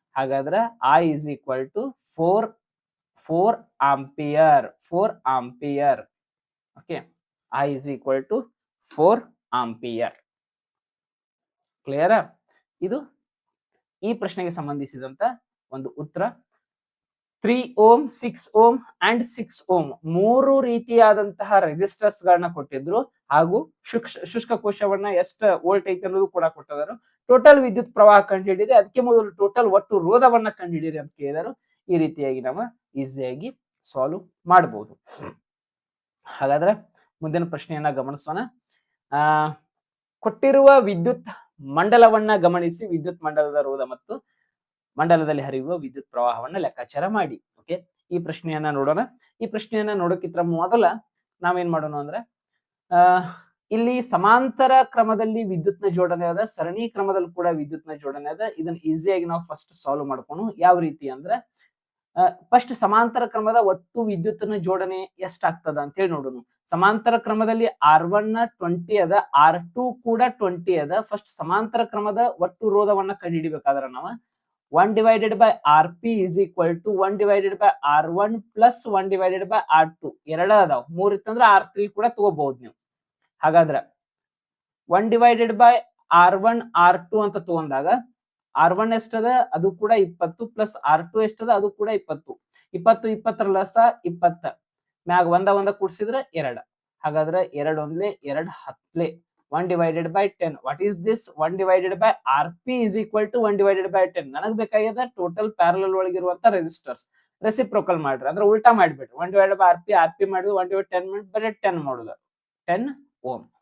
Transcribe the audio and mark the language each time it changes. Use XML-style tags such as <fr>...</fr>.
<en>ಹಾಗಾದ್ರೆ I is equal to 4 ampere. 4 ampere. Okay, I is equal to 4 ampere.</en> <kn>ಕ್ಲಿಯರಾ? ಇದು ಈ ಪ್ರಶ್ನೆಗೆ ಸಂಬಂಧಿಸಿದಂತ ಒಂದು ಉತ್ತರ. 3 ಓಮ್, 6 ಓಮ್ ಅಂಡ್ 6 ಓಮ್ 3 ರೀತಿಯಾದಂತಹ ರೆಸಿಸ್ಟರ್ಸ್ ಗಳನ್ನ ಕೊಟ್ಟಿದ್ರು. ಹಾಗೂ ಶುಷ್ಕ ಕೋಶವನ್ನ ಎಷ್ಟು ವೋಲ್ಟ್ ಐತೆ ಅನ್ನೋದು ಕೂಡ ಕೊಟ್ಟಿದ್ದಾರೆ. ಟೋಟಲ್ ವಿದ್ಯುತ್ ಪ್ರವಾಹ ಕಂಡುಹಿಡಿಯಿರಿ, ಅದಕ್ಕೆ ಮೊದಲು ಟೋಟಲ್ ಒಟ್ಟು ರೋಧವನ್ನ ಕಂಡುಹಿಡಿಯಿರಿ ಅಂತ ಕೇಳಿದರು. ಈ ರೀತಿಯಾಗಿ ನಾವು ಈಸಿಯಾಗಿ ಸಾಲ್ವ್ ಮಾಡಬಹುದು. ಹಾಗಾದ್ರೆ ಮುಂದಿನ ಪ್ರಶ್ನೆಯನ್ನ ಗಮನಿಸೋಣ. ಕೊಟ್ಟಿರುವ ವಿದ್ಯುತ್ ಮಂಡಲವನ್ನ ಗಮನಿಸಿ ವಿದ್ಯುತ್ ಮಂಡಲದ ರೋಧ ಮತ್ತು ಮಂಡಲದಲ್ಲಿ ಹರಿಯುವ ವಿದ್ಯುತ್ ಪ್ರವಾಹವನ್ನ ಲೆಕ್ಕಾಚಾರ ಮಾಡಿ. ಓಕೆ, ಈ ಪ್ರಶ್ನೆಯನ್ನ ನೋಡೋಣ. ಈ ಪ್ರಶ್ನೆಯನ್ನ ನೋಡೋಕ್ಕಿಂತ ಮೊದಲ ನಾವೇನ್ ಮಾಡೋಣ ಅಂದ್ರೆ, ಇಲ್ಲಿ ಸಮಾಂತರ ಕ್ರಮದಲ್ಲಿ ವಿದ್ಯುತ್ನ ಜೋಡಣೆ ಅದ, ಸರಣಿ ಕ್ರಮದಲ್ಲಿ ಕೂಡ ವಿದ್ಯುತ್ನ ಜೋಡಣೆ ಅದ. ಇದನ್ನ ಈಸಿಯಾಗಿ ನಾವು ಫಸ್ಟ್ ಸಾಲ್ವ್ ಮಾಡ್ಕೊಂಡು ಯಾವ ರೀತಿ ಅಂದ್ರೆ, ಫಸ್ಟ್ ಸಮಾಂತರ ಕ್ರಮದ ಒಟ್ಟು ವಿದ್ಯುತ್ನ ಜೋಡಣೆ ಎಷ್ಟಾಗ್ತದ ಅಂತ ಹೇಳಿ ನೋಡೋಣ. ಸಮಾಂತರ ಕ್ರಮದಲ್ಲಿ R1 20 ಅದ, R2 ಕೂಡ 20 ಅದ. ಫಸ್ಟ್ ಸಮಾಂತರ ಕ್ರಮದ ಒಟ್ಟು ರೋಧವನ್ನ ಕಂಡುಹಿಡಿಬೇಕಾದ್ರೆ ನಾವು</kn> <en>1 divided by Rp is equal to 1 divided by R1 plus 1 divided by R2.</en> <kn>ಎರಡ ಅದಾವ. 3 ಇತ್ತಂದ್ರೆ R3 ಕೂಡ ತಗೋಬಹುದು ನೀವು. ಹಾಗಾದ್ರೆ</kn> <en>1 divided by R1 R2</en> <kn>ಅಂತ ತಗೊಂಡಾಗ R1 ಎಷ್ಟದ? ಅದು ಕೂಡ 20 ಪ್ಲಸ್ R2 ಎಷ್ಟದ? ಅದು ಕೂಡ 20. 20 20 ಲಸ 20. ಮ್ಯಾಗ ಒಂದ ಕೂಡಿಸಿದ್ರೆ 2. ಹಾಗಾದ್ರೆ 2 ಒಂದ್ಲೆ 2 10.</kn> <en>1 divided by 10. What is this? 1 divided by Rp is equal to 1 divided by 10.</en> <kn>ನನಗೆ ಬೇಕಾಗ್ಯದ ಟೋಟಲ್ ಪ್ಯಾರಲಲ್ ಒಳಗಿರುವಂತ ರೆಸಿಸ್ಟರ್ಸ್. ರೆಸಿಪ್ರೋಕಲ್ ಮಾಡ್ರಿ, ಅಂದ್ರೆ ಉಲ್ಟಾ ಮಾಡ್ಬಿಟ್ರಿ.</kn> <en>1 divided by Rp</en> <kn>ಮಾಡಿದ್ವಿ,</kn> <en>1 divided 10</en> <kn>ಮಾಡಿ ಬರೀ 10 ಮಾಡುದು. 10 ಓಮ್.</kn>